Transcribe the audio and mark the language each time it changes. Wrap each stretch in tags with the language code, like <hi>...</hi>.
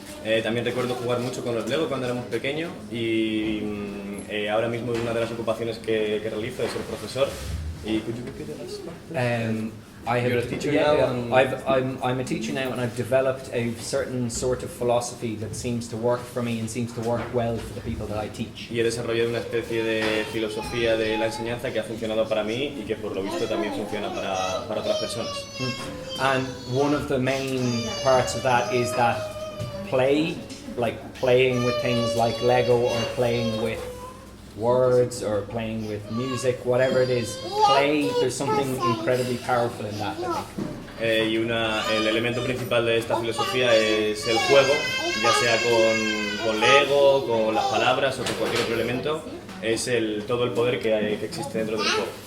<es>También recuerdo jugar mucho con los Lego cuando éramos pequeños y ahora mismo una de las ocupaciones que realizo es ser profesor.</es> <en>¿Y could you repeat the last part? You're a teacher now? I'm a teacher now, and I've developed a certain sort of philosophy that seems to work for me and seems to work well for the people that I teach.</en> <es>Y he desarrollado una especie de filosofía de la enseñanza que ha funcionado para mí y que por lo visto también funciona para otras personas.</es> <en>And one of the main parts of that is that play, like playing with things like Lego or playing with words or playing with music, whatever it is, play, there's something incredibly powerful in that, I think.</en> <es>Y el elemento principal de esta filosofía es el juego, ya sea con Lego, con las palabras o con cualquier otro elemento, es todo el poder que existe dentro del juego.</es>